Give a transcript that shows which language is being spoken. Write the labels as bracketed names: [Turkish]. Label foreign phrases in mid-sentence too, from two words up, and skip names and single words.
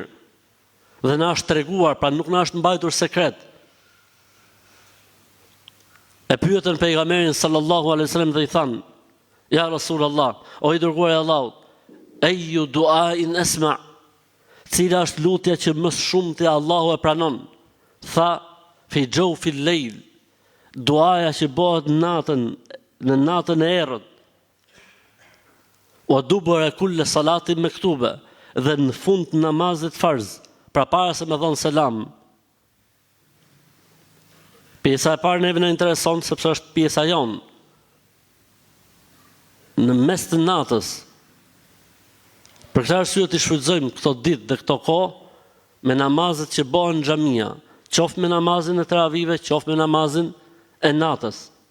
[Albanian] Dhe na është treguar, pra nuk na është mbajtur sekret. E pyetën pejgamberin [Arabic] صلى الله عليه وسلم [Albanian] dhe i thanë: [Arabic] يا رسول الله, [Albanian] o i dërguar i Allahut, [Arabic] أي دعاء أسمع', [Albanian] cila është lutja që më shumë te Allahu e pranon? Tha: [Arabic] في جوف الليل, [Albanian] duaja që bëhet në natën e errët. [Arabic] ودبر كل صلاة مكتوبة, [Albanian] dhe në fund të namazit farz, pra para se me dhon selam. Pjesa e parë neve na intereson sepse është pjesa jonë. Në mes të natës. Për këtë arsye të shfrytëzojmë këto ditë dhe këto kohë me namazet që bëhen në xhamia, qoftë me namazin e teravive, qoftë me namazin e natës.